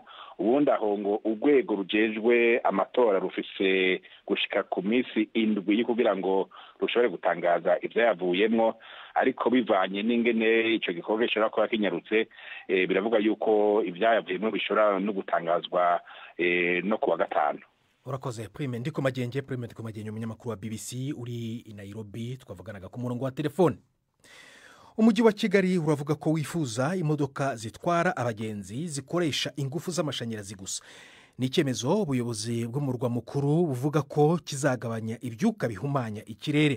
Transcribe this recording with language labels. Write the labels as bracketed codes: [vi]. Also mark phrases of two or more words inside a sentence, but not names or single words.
[rn] Ubundi aho ngo urwego rujejwe amatora rufise gushika ku minsi 7 kugira ngo rushobore gutangaza ivyo yavuyemwo, ariko bivanye n'ingene ico gikorwa gishobora kuba kinyarutse, biravuga yuko ivyayavuyemwo bishobora no gutangazwa no kuwa gatanu. Urakoze Prime ndiko magenge. Prime ndiko magenge umunyamakuru wa BBC uri i Nairobi, twavuganaga ku murongo wa telefone. [rw] Umujyi wa Kigali uravuga ko wifuza imodoka zitwara abagenzi zikoresha ingufu z'amashanyarazi gusa. Ni icyemezo ubuyobozi bw'umurwa mukuru buvuga ko kizagabanya ibyuka bihumanya ikirere.